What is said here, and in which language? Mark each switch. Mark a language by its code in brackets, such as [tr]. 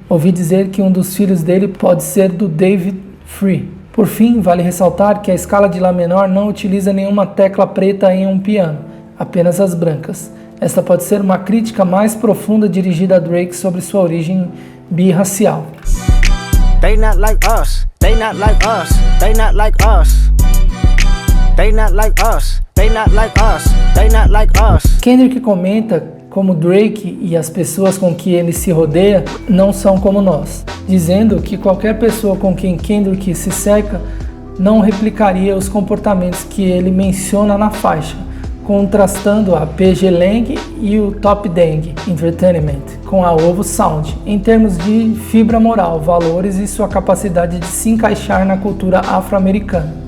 [pt] Ouvi dizer que um dos filhos dele pode ser do David Free. Por fim, vale ressaltar que a escala de Lá menor não utiliza nenhuma tecla preta em um piano, apenas as brancas. Esta pode ser uma crítica mais profunda dirigida a Drake sobre sua origem birracial. [en] They not like us, they not like us, they not like us. They not like us, they not like us, they not like us. [pt] Kendrick comenta como Drake e as pessoas com que ele se rodeia não são como nós, dizendo que qualquer pessoa com quem Kendrick se cerca não replicaria os comportamentos que ele menciona na faixa, contrastando a PG Lang e o Top Dang Entertainment com a Ovo Sound, em termos de fibra moral, valores e sua capacidade de se encaixar na cultura afro-americana.